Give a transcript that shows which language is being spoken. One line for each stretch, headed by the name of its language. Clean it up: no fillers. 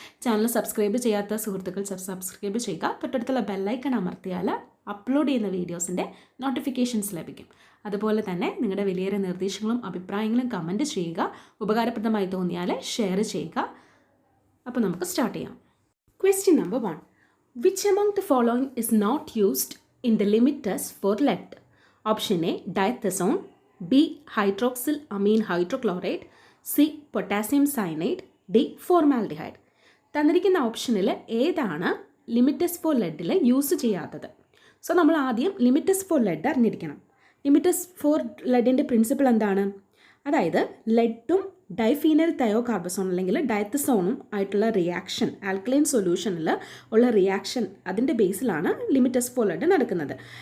Malayalam: Channel subscribe ചെയ്യാത്ത സുഹൃത്തുക്കൾ subscribe ചെയ്യുക. തൊട്ടടുത്തുള്ള ബെല്ലൈക്കൺ അമർത്തിയാൽ അപ്ലോഡ് ചെയ്യുന്ന വീഡിയോസിൻ്റെ നോട്ടിഫിക്കേഷൻസ് ലഭിക്കും. അതുപോലെ തന്നെ നിങ്ങളുടെ വിലയേറിയ നിർദ്ദേശങ്ങളും അഭിപ്രായങ്ങളും കമൻറ്റ് ചെയ്യുക. ഉപകാരപ്രദമായി തോന്നിയാൽ ഷെയർ ചെയ്യുക. അപ്പോൾ നമുക്ക് സ്റ്റാർട്ട് ചെയ്യാം. Question number 1.
English: Which among the following is not used in the limit test for lead? Option A, diathazone. B, hydroxylamine hydrochloride. C, potassium cyanide. D, formaldehyde.
Malayalam: തന്നിരിക്കുന്ന ഓപ്ഷനിൽ ഏതാണ് ലിമിറ്റ് ടെസ്റ്റ് ഫോർ ലെഡിൽ യൂസ് ചെയ്യാത്തത്? So നമ്മൾ ആദ്യം limit test for lead അറിഞ്ഞിരിക്കണം. Limit test for ലെഡിൻ്റെ principle എന്താണ്? അതായത് ലെഡും ഡൈഫീനൽ തയോകാർബസോൺ അല്ലെങ്കിൽ ഡയത്തസോണും ആയിട്ടുള്ള റിയാക്ഷൻ, ആൽക്കലൈൻ സൊല്യൂഷനിൽ ഉള്ള റിയാക്ഷൻ, അതിൻ്റെ ബേസിലാണ് ലിമിറ്റ് ടെസ്റ്റ് ഫോർ ലെഡ് നടക്കുന്നത്.